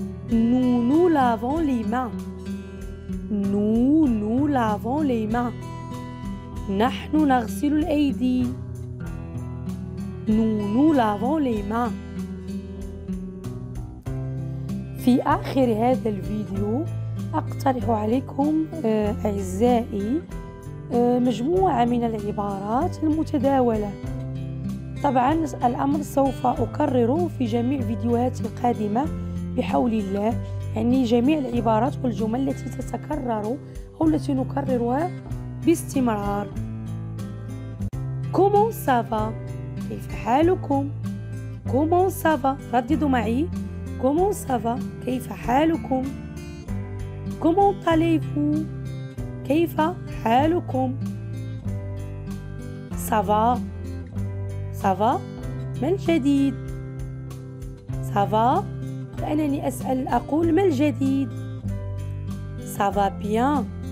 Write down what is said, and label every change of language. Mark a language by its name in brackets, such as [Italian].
[French] Nous nous lavons les mains. Nous nous lavons les mains. [Arabic] نحن نغسل الأيدي. [French] Nous nous lavons les mains. [Arabic] في آخر هذا الفيديو أقترح عليكم أعزائي مجموعة من العبارات المتداولة. طبعا الأمر سوف أكرره في جميع فيديوهاتي القادمة بحول الله، يعني جميع العبارات والجمل التي تتكرر أو التي نكررها باستمرار. [French] Comment ça va؟ [Arabic] كيف حالكم؟ [French] Comment ça va؟ [Arabic] رددوا معي. [French] Comment ça va؟ [Arabic] كيف حالكم؟ [French] Comment allez-vous؟ كيف حالكم؟ Ça va؟ Ça va؟ [Arabic] ما الجديد؟ [French] Ça va؟ [Arabic] فأنني أسأل أقول ما الجديد؟ [French] Ça va bien.